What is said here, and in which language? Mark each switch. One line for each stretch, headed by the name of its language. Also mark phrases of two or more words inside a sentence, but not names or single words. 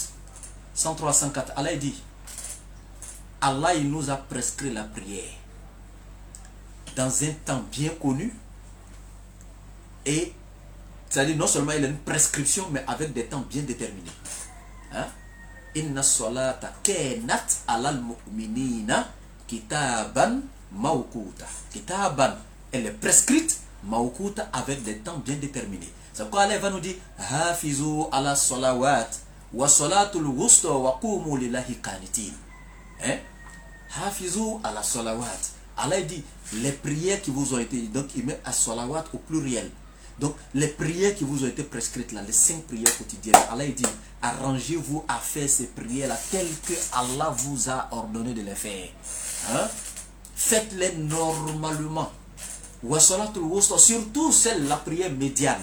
French: 103, 104. Allah dit, Allah il nous a prescrit la prière. Dans un temps bien connu. Et c'est-à-dire non seulement il y a une prescription, mais avec des temps bien déterminés. Hein?
Arabic: إن الصلاة كانت على المؤمنين كتابا موقوتا.
French: Kitaban, elle est prescrite, mawkuta, avec des temps bien déterminés. C'est pourquoi Allah va nous dire
Arabic: حافظوا على الصلوات والصلاة الوسطى وقوموا لله قانتين.
French: Hein?
Arabic: حافظوا على الصلوات.
French: Allah dit les prières qui vous ont été, donc il met à salawat au pluriel. Donc, les prières qui vous ont été prescrites là, les 5 prières quotidiennes, Allah dit, arrangez-vous à faire ces prières-là telles que Allah vous a ordonné de les faire. Hein? Faites-les normalement. Surtout celle, la prière médiane.